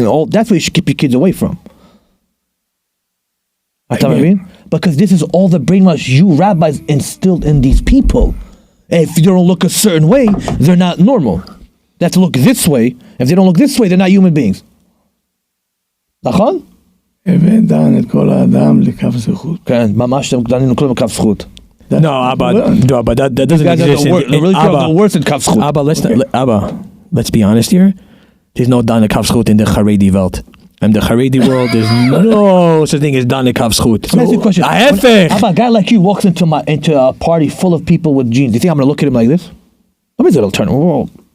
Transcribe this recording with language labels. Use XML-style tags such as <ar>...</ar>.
<en>And all that's what you should keep your kids away from. You know what I mean? Because this is all the brainwash you rabbis instilled in these people. If you don't look a certain way, they're not normal. They have to look this way. If they don't look this way, they're not human beings.</en> <he>נכון? הבאת דן את כל האדם לכף זכות. כן, ממש דנינו כלום בכף זכות.</he> <en>No, but that doesn't You guys are exist. the really the worst in kaf zchut. Let's be honest here. There's no dana kaf zchut in the Haredi world. In the Haredi world, there's no such thing as dana kaf zchut. Let me ask you a question.</en> <he>ההפך.</he> <en>How about a guy like you walks into a party full of people with jeans? Do you think I'm gonna look at him like this? Nobody's gonna turn. Whoa.</en>